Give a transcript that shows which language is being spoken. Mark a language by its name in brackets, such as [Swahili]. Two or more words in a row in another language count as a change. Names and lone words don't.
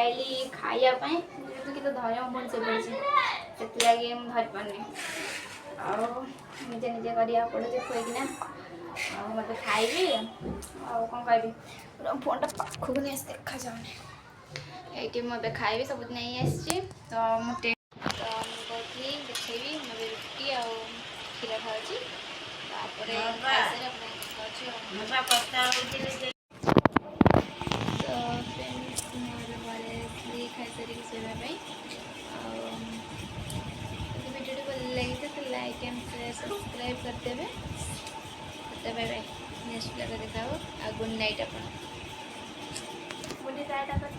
[Odia] ଆଇଲି ଖାଇବା ପାଇଁ ଯେହେତୁ କି ତ ଧରିବା ମୋ ଭଉଣୀ ଶୋଇପଡ଼ିଛି ସେଥିଲାଗି ମୁଁ ଧରିପାରୁନି ଆଉ ନିଜେ ନିଜେ କରିବାକୁ ପଡ଼ୁଛି ଖୁଆଇକିନା ଆଉ ମୋତେ ଖାଇବି ଆଉ କ'ଣ କହିବି ଫୋନ୍ଟା ପାଖକୁ ନେଇ ଆସି ଦେଖାଯାଉନି ଏଇଠି ମୁଁ ଏବେ ଖାଇବି ସବୁ ନେଇ ଆସିଛି ତ ମୁଁ କହୁଥିଲି ଦେଖେଇବି ମୁଁ ଏବେ ରୁଟି ଆଉ କ୍ଷୀର ଖାଉଛି ତାପରେ ଖାଇସାରି ଆପଣଙ୍କୁ ଖାଉଛି ତ ଫ୍ରେଣ୍ଡସ୍ ମୁଁ ଏବେ ପଳେଇଥିଲି ଖାଇସାରିକି ଶୋଇବା ପାଇଁ ଆଉ ଯଦି ଭିଡ଼ିଓଟି ଭଲ ଲାଗିଛି ତ [English] like and subscribe [Odia] କରିଦେବେ [English] bye bye next video [Odia] ଦେଖା ହୋ [English] good night [Odia] अपन